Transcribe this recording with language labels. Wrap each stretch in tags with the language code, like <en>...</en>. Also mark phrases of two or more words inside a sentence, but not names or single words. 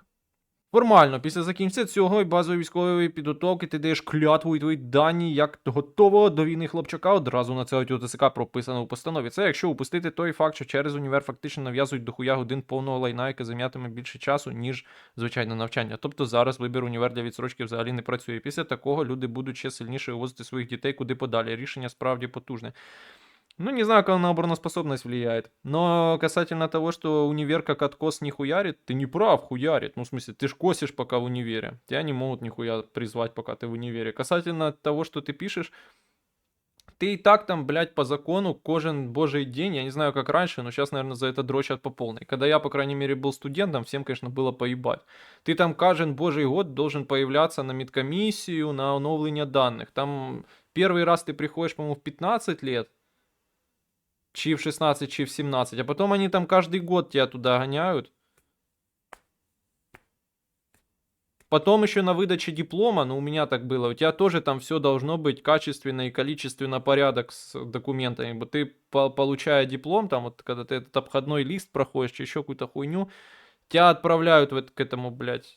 <uk>Формально, після закінчення цього і базової військової підготовки ти даєш клятву і твої дані як готового до війни хлопчака одразу надсилають у ТСК, прописано у постанові. Це якщо упустити той факт, що через універ фактично нав'язують дохуя годин повного лайна, яке займатиме більше часу, ніж звичайне навчання. Тобто зараз вибір універ для відсрочки взагалі не працює. Після такого люди будуть ще сильніше вивозити своїх дітей куди подалі. Рішення справді потужне.</uk> <ru>Ну, не знаю, как она на обороноспособность влияет. Но касательно того, что универ как откос не хуярит, ты не прав, хуярит. Ну, в смысле, ты ж косишь пока в универе. Тебя не могут нихуя призвать, пока ты в универе. Касательно того, что ты пишешь, ты и так там, блядь, по закону кожен божий день, я не знаю, как раньше, но сейчас, наверное, за это дрочат по полной. Когда я, по крайней мере, был студентом, всем, конечно, было поебать. Ты там каждый божий год должен появляться на медкомиссию, на оновление данных. Там первый раз ты приходишь, по-моему, в 15 лет, чи в 16, чи в 17, а потом они там каждый год тебя туда гоняют. Потом еще на выдаче диплома, ну у меня так было, у тебя тоже там все должно быть качественно и количественно порядок с документами. Ты, получая диплом, там вот когда ты этот обходной лист проходишь, еще какую-то хуйню, тебя отправляют к этому, блядь.</ru>